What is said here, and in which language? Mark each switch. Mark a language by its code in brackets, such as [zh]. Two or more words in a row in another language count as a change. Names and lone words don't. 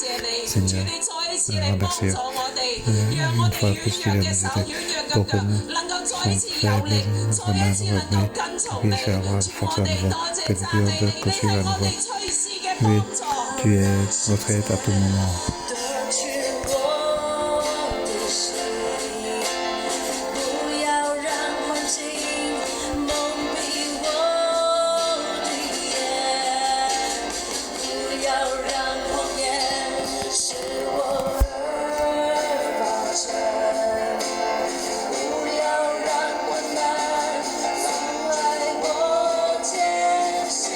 [fr] Seigneur, nous te remercions. Une fois de plus, tu viens nous aider pour que nous sont faibles, vraiment revenus, puisse avoir force à nouveau, que nous puissions de poursuivre à nouveau. Oui, tu es notre aide à tout moment. [zh] 夺去我的心，不要让环境蒙蔽我的眼，不要让谎言使我而发沉，不要让困难阻碍我前行。